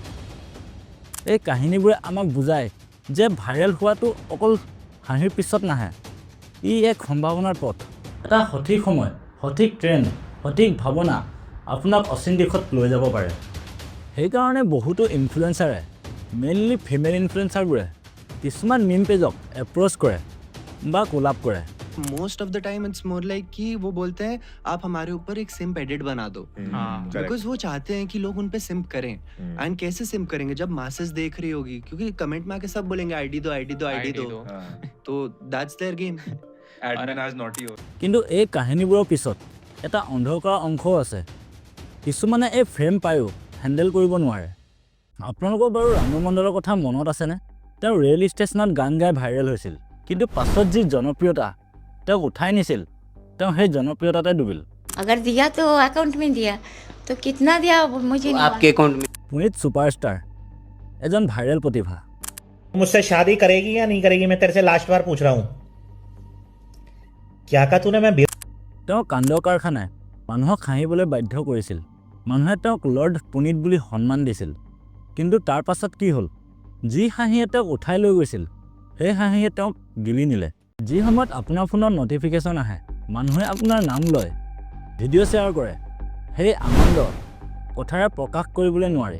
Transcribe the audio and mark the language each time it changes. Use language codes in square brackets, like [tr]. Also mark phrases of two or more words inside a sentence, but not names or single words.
[as] এই কাহিনীবোৰে আমাক বুজায় যে ভাইৰেল হোৱাটো অকল হাঁহিৰ পিছত নাহে, ই এক সম্ভাৱনাৰ পথ। এটা সঠিক সময়, সঠিক ট্ৰেণ্ড, সঠিক ভাৱনা আপোনাক অচিন দিশত লৈ যাব পাৰে। সেইকাৰণে বহুতো ইনফ্লুৱেঞ্চাৰে, মেইনলি [en] female influencers [as] কিছুমান [en] meme page [as] এপ্ৰ'চ কৰে বা কোলাপ কৰে। [en] most of the time it's more like [hi] कि वो बोलते हैं आप हमारे ऊपर एक [en] simp edit [hi] बना दो, बिकॉज वो चाहते हैं कि लोग उन पे सिम्प करें। एंड कैसे सिम्प करेंगे जब मासेस देख रही होगी, क्योंकि कमेंट में आके सब बोलेंगे आईडी दो, आईडी दो, आईडी दो, तो [en] that's their game. [hi] एडमिन आज नॉटी हो। [as] কিন্তু এই কাহিনীবোৰৰ পিছত এটা অন্ধকাৰ অংশও আছে। কিছুমানে এই ফ্ৰেম পায়ো হেণ্ডেল কৰিব নোৱাৰে। আপোনালোকৰ বাৰু ৰাণু মণ্ডলৰ কথা মনত আছেনে? তেওঁ [en] rail station [as] গান গাই ভাইৰেল হৈছিল, কিন্তু পাছত যি জনপ্ৰিয়তা তেওঁক উঠাই নিছিল, তেওঁ সেই জনপ্ৰিয়তাতে ডুবিল। [hi] अगर दिया तो अकाउंट में दिया, तो कितना दिया वो मुझे नहीं आपके अकाउंट में। [as] পুনিত ছুপাৰষ্টাৰ এজন ভাইৰেল প্ৰতিভা। [hi] मुझसे शादी करेगी या नहीं करेगी, मैं तेरे से लास्ट बार पूछ रहा हूँ। क्या कहा तूने? मैं [as] তেওঁ কাণ্ড কাৰখানাই মানুহক হাঁহিবলৈ বাধ্য কৰিছিল। মানুহে তেওঁক লৰ্ড পুনিত বুলি সন্মান দিছিল, কিন্তু তাৰ পাছত কি হ'ল? যি হাঁহিয়ে তেওঁক উঠাই লৈ গৈছিল, সেই হাঁহিয়ে তেওঁক গিলি নিলে। যি সময়ত আপোনাৰ ফোনত ন'টিফিকেশ্যন আহে, মানুহে আপোনাৰ নাম লয়, ভিডিঅ' শ্বেয়াৰ কৰে, সেই আনন্দ কথাৰে প্ৰকাশ কৰিবলৈ নোৱাৰে।